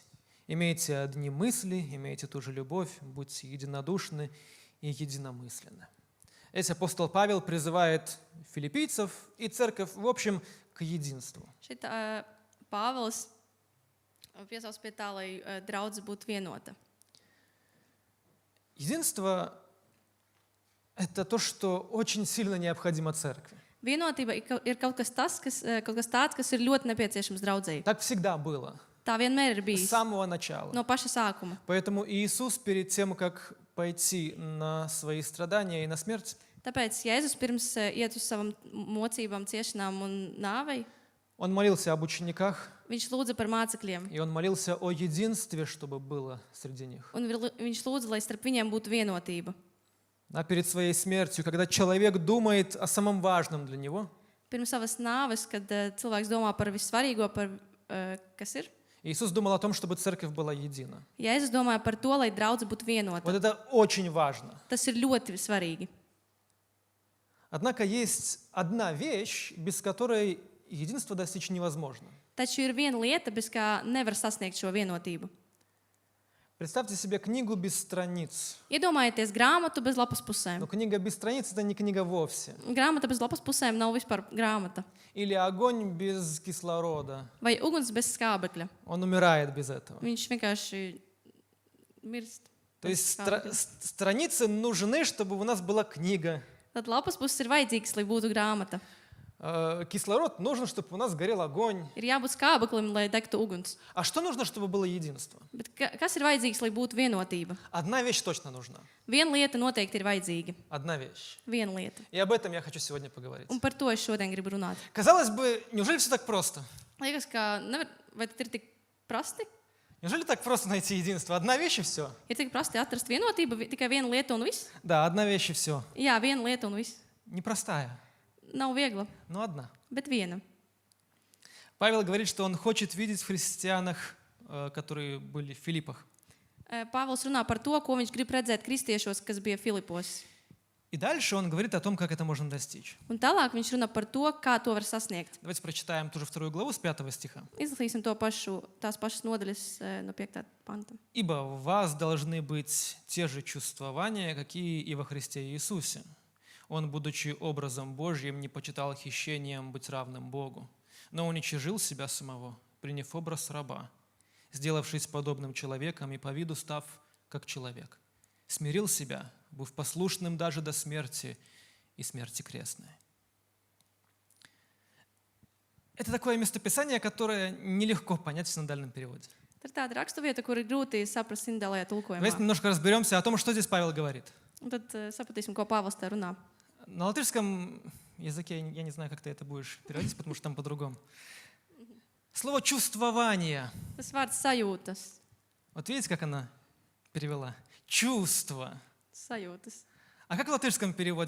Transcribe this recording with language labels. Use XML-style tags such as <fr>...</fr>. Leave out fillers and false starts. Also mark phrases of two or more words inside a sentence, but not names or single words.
<ru>Имейте одни мысли, имейте ту же любовь, будьте единодушны и единомысленны. Здесь апостол Павел призывает филиппийцев и церковь, в общем, к единству.</ru> <lv>Šeit Pāvils piesauc pie tā, lai draudze būtu vienota.</lv> <ru>Единство – это то, что очень сильно необходимо церкви.</ru> <lv>Vienotība ir kaut kas tāds, kas ir ļoti nepieciešams draudzēji.</lv> <ru>Так всегда было,</ru> <lv>Tā vienmēr ir</lv> <ru>с</ru> <lv>bijis</lv> <ru>самого начала.</ru> <lv>no paša sākuma.</lv> <ru>Поэтому Иисус перед тем, как пойти на свои страдания и на смерть,</ru> <lv>Tāpēc Jēzus pirms iet uz savām mocībām, ciešanām un nāvei,</lv> <ru>Он молился об учениках,</ru> <lv>viņš lūdza par mācekļiem.</lv> <ru>и Он молился о единстве, чтобы было среди них.</ru> <lv>Un viņš lūdza, lai starp viņiem būtu vienotība.</lv> <ru>А перед своей смертью, когда человек думает о самом важном для него,</ru> <lv>Pirms savas nāves, kad cilvēks domā par vissvarīgo, par kas ir,</lv> <ru>Иисус думал о том, чтобы церковь была едина.</ru> <lv>Jēzus domāja par to, lai draudze būtu</lv> <ru>Вот</ru> <lv>vienota.</lv> <ru>это очень важно.</ru> <lv>Tas ir ļoti svarīgi.</lv> <ru>Однако есть одна вещь, без которой единство достичь невозможно.</ru> <lv>Taču ir viena lieta, bez kā nevar sasniegt šo vienotību.</lv> <ru>Представьте себе книгу без страниц.</ru> <lv>Iedomājieties grāmatu bez lapas</lv> <ru>Но</ru> <lv>pusēm.</lv> <ru>книга без страниц – это не книга вовсе.</ru> <lv>Grāmata bez lapas pusēm nav vispār grāmata.</lv> <ru>Или огонь без кислорода.</ru> <lv>Vai uguns bez skābekļa.</lv> <ru>Он умирает без этого.</ru> <lv>Viņš vienkārši mirst.</lv> <ru>То</ru> <lv>bez</lv> <ru>есть</ru> <lv>skābekļa.</lv> <ru>страницы нужны, чтобы у нас была книга.</ru> <lv>Tad lapas puses ir vajadzīgas, lai būtu grāmata.</lv> <ru>Кислород нужен, чтобы у нас горел огонь.</ru> <lv>Ir jābūt skābeklim, lai degtu uguns.</lv> <ru>А что нужно, чтобы было единство?</ru> <lv>Bet kas ir vajadzīgs, lai būtu vienotība?</lv> <ru>Одна вещь точно нужна.</ru> <lv>Viena lieta noteikti ir vajadzīga.</lv> <ru>Одна вещь.</ru> <lv>Viena lieta.</lv> <ru>И об этом я хочу сегодня поговорить.</ru> <lv>Un par to es šodien gribu runāt.</lv> <ru>Казалось бы, неужели все так просто?</ru> <lv>Liekas, ka vai tas ir tik prasti?</lv> <ru>Неужели так просто найти единство? Одна вещь и все?</ru> <lv>Ir tik prasti atrast vienotību, tikai viena lieta un viss?</lv> <ru>Да, одна вещь и все.</ru> <lv>Jā, viena lieta un viss.</lv> <ru>Непростая,</ru> <lv>Nav viegla,</lv> <ru>но одна.</ru> <lv>bet viena.</lv> <ru>Павел говорит, что он хочет видеть в христианах, которые были в Филиппах.</ru> <lv>Pāvils runā par to, ko viņš grib redzēt kristiešos, kas bija Filipos.</lv> <ru>И дальше он говорит о том, как это можно достичь.</ru> <lv>Un tālāk viņš runā par to, kā to var sasniegt.</lv> <ru>Давайте прочитаем ту же 2 главу с 5 стиха.</ru> <lv>Izlasīsim tās pašas nodaļas no 5. panta.</lv> <ru>«Ибо в вас должны быть те же чувствования, какие и во Христе Иисусе. Он, будучи образом Божьим, не почитал хищением быть равным Богу, но уничижил себя самого, приняв образ раба, сделавшись подобным человеком и по виду став как человек. Смирил себя, быв послушным даже до смерти и смерти крестной». Это такое местописание, которое нелегко понять в синодальном переводе.</ru> <lv>Tā ir tāda raksturvieta, kur ir grūti saprast sindālajā tulkojumā.</lv> <ru>Давайте немножко разберемся о том, что здесь Павел говорит.</ru> <lv>Un tad sapratīsim, ko Pāvils te runā.</lv> <ru>На латышском языке я не знаю, как ты это будешь переводить, потому что там по-другому. Слово «чувствование».</ru> <lv>Tas vārds sajūtas.</lv> <ru>Вот видите, как она перевела? Чувство.</ru> <lv>Sajūtas.</lv> <ru>А как в латышском переводе?</ru>